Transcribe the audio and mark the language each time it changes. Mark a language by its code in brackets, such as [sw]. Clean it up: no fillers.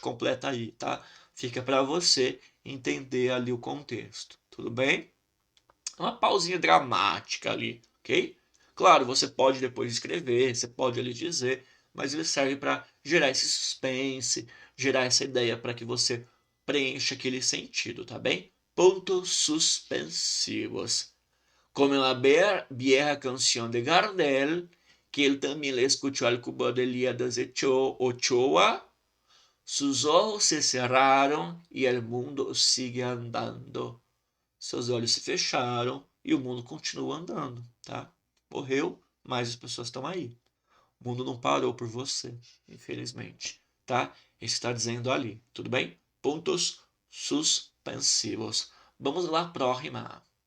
[pt] Completa aí, tá? Fica para você entender ali o contexto. Tudo bem? Uma pausinha dramática ali, ok? Claro, você pode depois escrever, você pode ali dizer, mas ele serve para gerar esse suspense, gerar essa ideia para que você preencha aquele sentido, tá bem? Pontos suspensivos. [es] Como na vieja canción de Gardel, que él también le escuchó al cubano Elías Ochoa, sus ojos se cerraron y el mundo sigue andando. [pt] Seus olhos se fecharam e o mundo continua andando, tá? Morreu, mas as pessoas estão aí. O mundo não parou por você, infelizmente, tá? Isso está dizendo ali, tudo bem? Pontos suspensivos. Vamos lá, próxima.